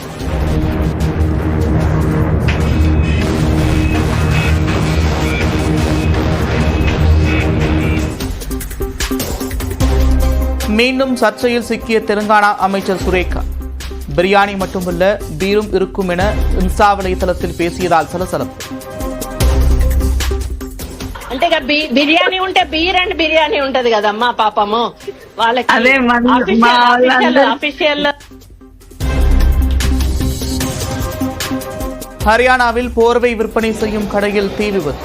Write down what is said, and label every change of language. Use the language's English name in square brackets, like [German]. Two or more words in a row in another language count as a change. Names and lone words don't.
[Tamil] மீண்டும் சர்ச்சையில் சிக்கிய தெலுங்கானா அமைச்சர் சுரேகா. பிரியாணி மட்டுமல்ல பீரும் இருக்கும் என இன்ஸ்டா வலைதளத்தில் பேசியதால் சலசலப்பு. [Telugu] అంటే బిర్యానీ ఉంటే [English] beer and biryani [Telugu] ఉంటది కదమ్మా పాపము వాళ్ళకి అఫీషియల్. [Tamil] ஹரியானாவில் போர்வை விற்பனை செய்யும் கடையில் தீ விபத்து.